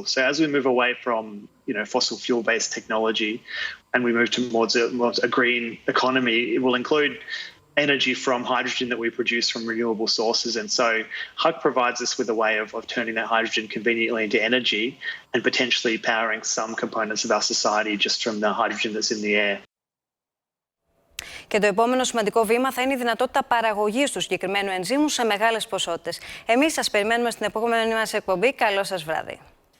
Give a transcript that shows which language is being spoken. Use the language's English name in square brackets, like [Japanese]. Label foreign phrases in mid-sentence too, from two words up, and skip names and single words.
[English] So as we move away from, fossil fuel-based technology and we move towards a green economy, it will include energy from hydrogen that we produce from renewable sources. And so HAC provides us with a way of turning that hydrogen conveniently into energy and potentially powering some components of our society just from the hydrogen that's in the air. [Greek] Και το επόμενο σημαντικό βήμα θα είναι η δυνατότητα παραγωγής του συγκεκριμένου ενζύμου σε μεγάλες ποσότητες. Εμείς σας περιμένουμε στην επόμενη μας εκπομπή. Καλό σας βράδυ.